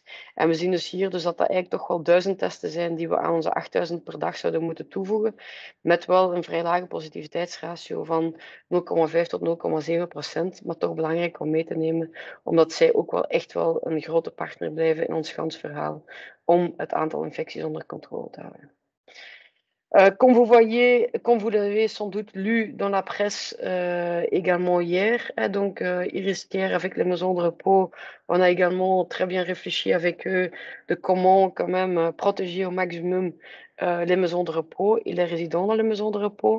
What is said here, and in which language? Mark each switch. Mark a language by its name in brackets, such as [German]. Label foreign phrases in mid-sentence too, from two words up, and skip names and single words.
[Dutch] En we zien dus hier dus dat eigenlijk toch wel 1000 testen zijn die we aan onze 8000 per dag zouden moeten toevoegen, met wel een vrij lage positiviteitsratio van 0,5 tot 0,7%, maar toch belangrijk om mee te nemen, omdat zij ook wel echt wel een grote partner blijven in ons gans verhaal om het aantal infecties onder controle te houden. [French] Comme vous l'avez sans doute lu dans la presse également hier, donc Iris Care avec les maisons de repos, on a également très bien réfléchi avec eux de comment quand même protéger au maximum les maisons de repos et les résidents dans les maisons de repos.